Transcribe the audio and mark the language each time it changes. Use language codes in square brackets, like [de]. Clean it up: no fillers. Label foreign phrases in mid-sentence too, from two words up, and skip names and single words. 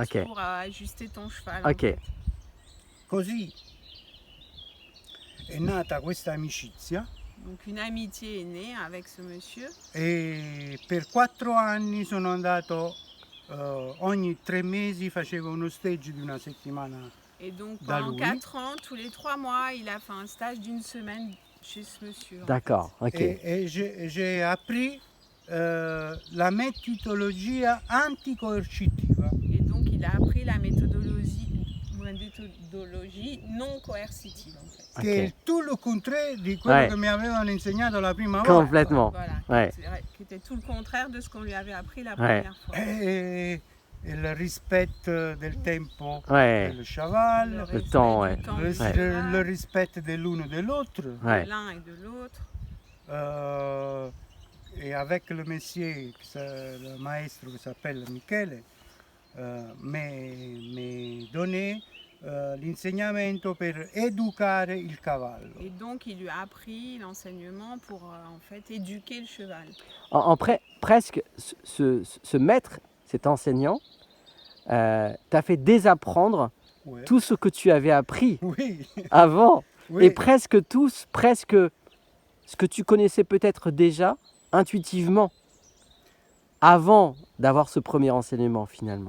[fr] Ok. pour ajuster ton cheval. Ok. En fait. [it] Così è nata questa amicizia [fr] Donc une amitié est née avec ce monsieur. [it] e per 4 anni sono andato ogni 3 mesi facevo uno stage di una settimana. [fr] Et donc [it] Da [fr] pendant lui. 4 ans, tous les 3 mois, il a fait un stage d'une semaine chez ce monsieur. en D'accord. Ok. E j'ai appris la [it] méthodologia anticoercitiva. [fr] fait. Et donc il a appris la méthodologie non coercitive en fait. Ok. [it] Che è tutto il contrario di quello [fr] Ouais. [it] che mi avevano insegnato la prima volta. [fr] Complètement. Voilà, Ouais. qui était tout le contraire de ce qu'on lui avait appris la Ouais. première fois. [it] E il rispetto del tempo [fr] Ouais. [it] del cheval, [fr] respect temps, du ouais. temps le, du Ouais. cheval, [it] le rispetto dell'uno e dell'altro. [fr] Ouais. de l'un et de l'autre. Et avec le monsieur, le maestro qui s'appelle Michele, [it] mi donné l'insegnamento per educare il cavallo. [fr] Et donc il lui a appris l'enseignement pour en fait éduquer le cheval. Presque, ce maître, cet enseignant, t'a fait désapprendre Ouais. tout ce que tu avais appris Oui, avant. oui. Et presque ce que tu connaissais peut-être déjà intuitivement avant d'avoir ce premier enseignement finalement.